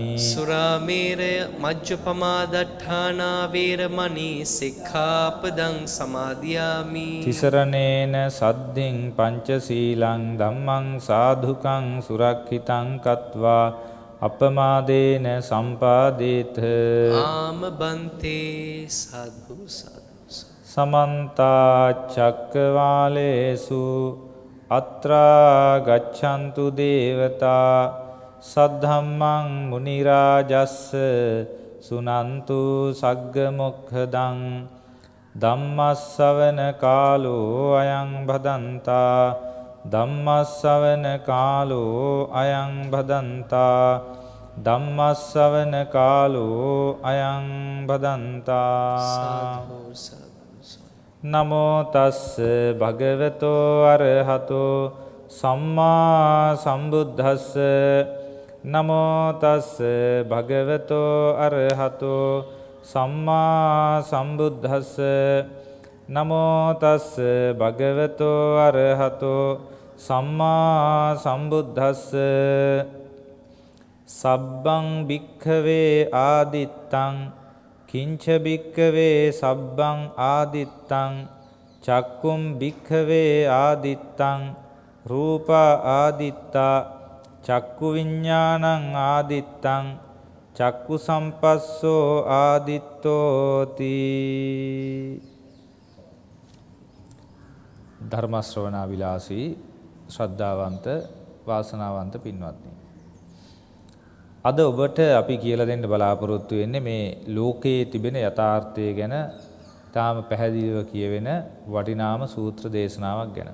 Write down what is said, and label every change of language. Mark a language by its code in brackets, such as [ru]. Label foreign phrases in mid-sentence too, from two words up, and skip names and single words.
[pi] සුරාමේරය මජ්ජපමා දට්ඨානා වේරමණී සික්ඛාපදං සමාදියාමි. තිසරණේන සද්ධින් පංචශීලං ධම්මං සාධුකං සුරක්ඛිතං කତ୍වා අපමාදේන සම්පාදේත. ආම බන්තේ. සාදු සාදු. සමන්ත චක්කවාලේසු අත්‍රා ගච්ඡන්තු දේවතා සද්ධම්මං මුනි රාජස්ස සුනන්තු සග්ග මොක්ඛදං ධම්මස්සවන කාලෝ අයං භදන්තා. ධම්මස්සවන කාලෝ අයං භදන්තා. ධම්මස්සවන කාලෝ අයං භදන්තා. සාදු සාදු. නමෝ තස්ස භගවතෝ අරහතෝ සම්මා සම්බුද්දස්ස නමෝ තස්ස භගවතෝ අරහතෝ සම්මා සම්බුද්දස්ස නමෝ තස්ස භගවතෝ අරහතෝ සම්මා සම්බුද්දස්ස සබ්බං භික්ඛවේ ආදිත්තං කිංච භික්ඛවේ සබ්බං ආදිත්තං චක්කුම් භික්ඛවේ ආදිත්තං රූප ආදිත්තා චක්කු විඤ්ඤාණං ආදිත්තං චක්කු සම්පස්සෝ ආදිත්තෝති. [si] ධර්ම ශ්‍රවණා විලාසී ශ්‍රද්ධාවන්ත වාසනාවන්ත පින්වත්නි, අද ඔබට අපි කියලා දෙන්න බලාපොරොත්තු වෙන්නේ මේ ලෝකයේ තිබෙන යථාර්ථය ගැන තාම පැහැදිලිව කියවෙන වටිනාම සූත්‍ර දේශනාවක් ගැන.